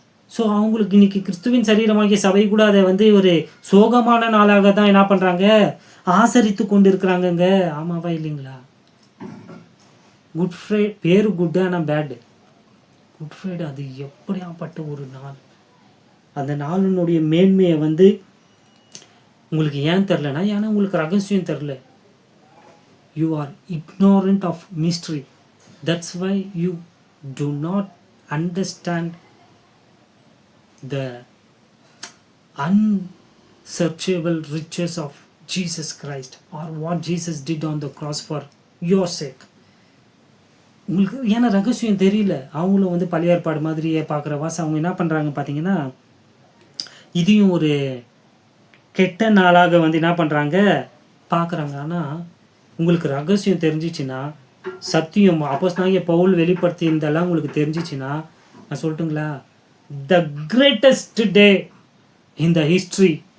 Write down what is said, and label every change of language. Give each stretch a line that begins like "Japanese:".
Tamil: So அவங்களுக்கு இன்னைக்கு கிறிஸ்துவின் சரீரமாகிய சபை கூட அதை ஒரு சோகமான நாளாக தான் என்ன பண்ணுறாங்க, ஆசரித்து கொண்டு இருக்கிறாங்கங்க. ஆமாவா இல்லைங்களா? குட் ஃப்ரைடே பேர் குட், ஆனால் பேடு. குட் ஃப்ரைடே அது எப்படியாப்பட்ட ஒரு நாள். அந்த நாளினுடைய மேன்மையை உங்களுக்கு ஏன் தெரிலனா, ஏன்னா உங்களுக்கு ரகசியம் தெரில.
English: You are ignorant of mystery. That's why you do not understand the unsearchable riches of Jesus Christ or what Jesus did on the cross for your sake.
Tamil: உங்களுக்கு ஏன்னா ரகசியம் தெரியல. அவங்களும் பழைய ஏற்பாடு மாதிரியே பார்க்குற வாசம் அவங்க என்ன பண்ணுறாங்க பார்த்தீங்கன்னா, இதையும் ஒரு கெட்ட நாளாக என்ன பண்ணுறாங்க பார்க்குறாங்க. ஆனால் உங்களுக்கு ரகசியம் தெரிஞ்சிச்சுன்னா சத்தியம் அப்போஸ்தலனாகிய பவுல் வெளிப்படுத்தியிருந்தெல்லாம் உங்களுக்கு தெரிஞ்சிச்சுன்னா நான் சொல்லட்டுங்களா,
English: The greatest day in the history.